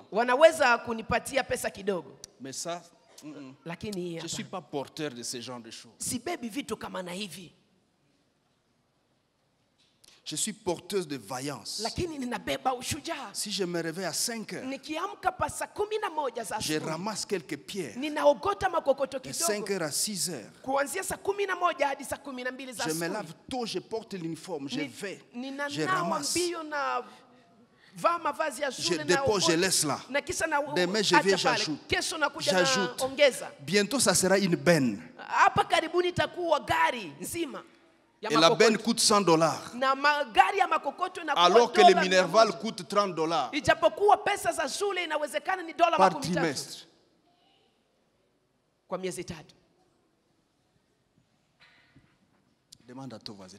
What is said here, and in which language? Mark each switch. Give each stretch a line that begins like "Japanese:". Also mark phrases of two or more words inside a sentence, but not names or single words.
Swahili: Wanaweza kunipatia pesa kidogo.
French: Mais ça,
Swahili: lakini
French: je suis pas porteur de ce genre de choses.
Swahili: Sibebi vitu kama na hivi.
French: Je suis porteuse de vaillance.
Swahili: Lakini ninabeba ushujaa.
French: Si je me réveille à 5 heures,
Swahili: nikiamka pa saa 11 za
French: je ramasse quelques pierres.
Swahili: Ninaogota makokoto
French: de
Swahili: kidogo.
French: 5 heures à 6 heures.
Swahili: Kuanzia saa 11 hadi saa 12 za
French: Je
Swahili: asubuhi.
French: me lave tôt, je porte l'uniforme, je vais, je ramasse. ramasse. Je dépose, je laisse là. Demain, je viens, j'ajoute. J'ajoute. Bientôt, ça sera une benne.
Swahili: Hapa karibuni itakuwa gari nzima.
French: Et la benne coûte $100. Alors que le Minerval coûte $30. Par trimestre. Demande à ton voisin.